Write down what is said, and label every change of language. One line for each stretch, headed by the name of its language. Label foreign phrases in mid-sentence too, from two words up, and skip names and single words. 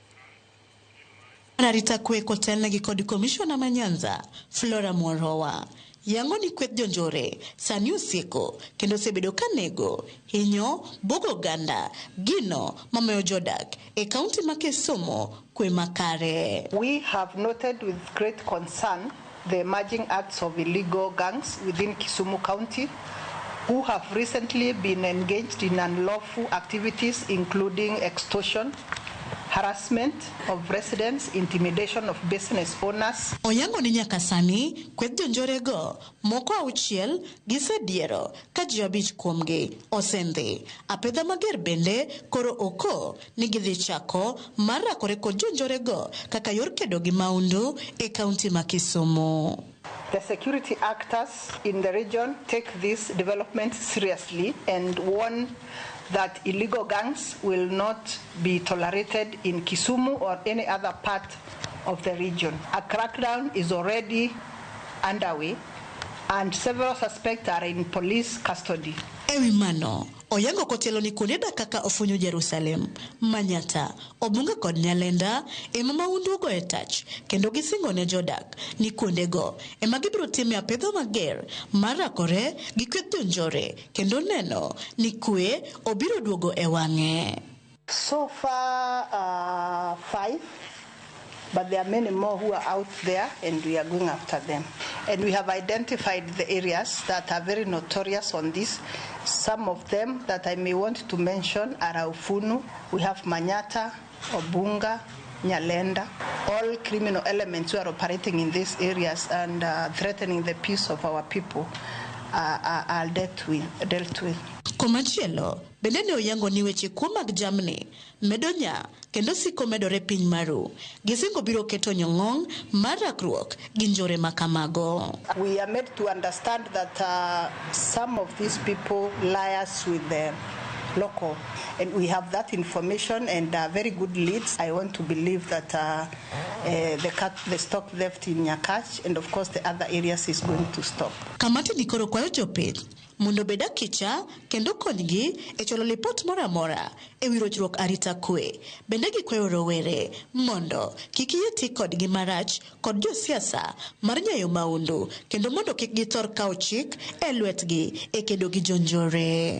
Luo (Kenya and Tanzania): Arita kwe kotelnegi kod Commissioner ma Nyanza Flora Moroa yango ni kweth jonjore sani osieko kendo sebedo kanego hinyo bogo ganda gino mamayo jodak e kaunti ma Kisumu kwe makare.
English: We have noted with great concern the emerging acts of illegal gangs within Kisumu County who have recently been engaged in unlawful activities including extortion, harassment of residents, intimidation of business owners.
Luo (Kenya and Tanzania): Oyango ni nyaka sani kweth jonjorego moko auchiel gisediero ka ji 5 kuomgi osendhi. Apedha mager bende koro oko ni gidhi chako marakore kod jonjorego kaka yor kedo gi maundu e kaunti ma Kisumu.
English: The security actors in the region take this development seriously and warn that illegal gangs will not be tolerated in Kisumu or any other part of the region. A crackdown is already underway and several suspects are in police custody.
Luo (Kenya and Tanzania): Ewi mano, oyango kotelo ni kuneda kaka ofunyo Jerusalem, Manyata, Obunga kod Nyalenda, ema maundu go etach, kendo gisingo ne jodak, ni kundego, ema gibiro timi apedho mager, marakore, gikweth jonjore, kendo neno, ni kwe, obiro duogo ewange.
English: So far, 5. But there are many more who are out there and we are going after them. And we have identified the areas that are very notorious on this. Some of them that I may want to mention are Aufunu, we have Manyata, Obunga, Nyalenda. All criminal elements who are operating in these areas and threatening the peace of our people are dealt with.
Luo (Kenya and Tanzania): Komachielo, bende oyango ni weche kuom mag jamni medonya kendo siko medore piny maru. Gisingo biro keto nyong'ong mar rakruok gi njore makamago.
English: We are made to understand that some of these people liars with the local, and we have that information and very good leads. I want to believe that the stock theft in Nyakach and of course the other areas is going to stop.
Luo (Kenya and Tanzania): Kamati ni koro kwayo jopith mondo beda kicha kendo konygi e cholo lipot mora e wi rochruok arita kwe. Bende gikwayo rowere mondo kik yeti kodgi marach kod josiasa mar nyayo maundu kendo mondo kik githor kawo chik e lwetgi e kedo gi jonjore.